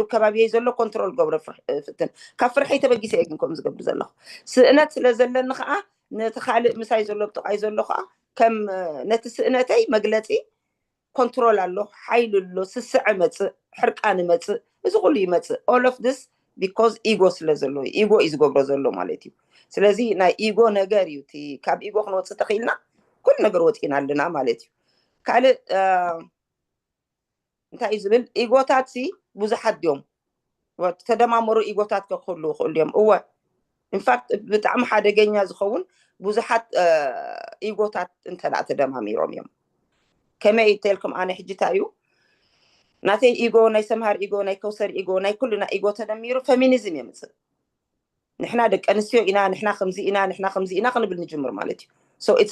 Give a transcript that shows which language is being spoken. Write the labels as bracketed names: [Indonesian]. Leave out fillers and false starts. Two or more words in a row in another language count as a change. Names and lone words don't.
[Tigrinya] ከባቢየ ዘሎ ኮንትሮል ገብረ ፍትን ካብ ፍርሐይ ተበጊሰ እየ ግን ከምኡ ዝገብር ዘለኹ ስእነት ስለ ዘለኒ ከዓ ነቲ ካልእ ምሳይ ዘሎ ብጥቃይ ዘሎ ከዓ ከም ነቲ ስእነተይ መግለፂ ኮንትሮል ኣሎ ሓይል ኣሎ ስስዕ መፅእ ሕርቃን መፅእ እዚ ኩሉ ይመፅእ [English] all of this because [Tigrinya] ኢጎ ስለ ዘሎ ኢጎ እዩ ዝገብሮ ዘሎ ማለት እዩ ስለዚ ናይ ኢጎ ነገር እዩ እቲ ካብ ኢጎ ክንወፅእ ተኽኢልና ኩሉ ነገር ወፂና ኣለና ማለት እዩ ካልእ እንታይ እዩ ዝብል ኢጎታት ብዙሓት ድዮም ተደማመሩ ኢጎታት ክህሉ ይኽእሉ እዮም እወ [English] in fact [Tigrinya] ብጣዕሚ ሓደገኛ ዝኸውን ብዙሓት ኢጎታት እንተዳ ተደማሚሮም እዮም ከመይ ተልኩም ኣነ ሕጂ እንታይ እዩ ናተይ ኢጎ ናይ ሰምሃር ኢጎ ናይ ከውሰር ኢጎ ናይ ኩሉና ኢጎ ተደሚሩ ፌሚኒዝም የምፅእ ንሕና ደቂ ኣንስትዮ ኢና ንሕና ከምዚ ኢና ንሕና ከምዚ ኢና ክንብል ንጅምር ማለት እዩ [English] so it's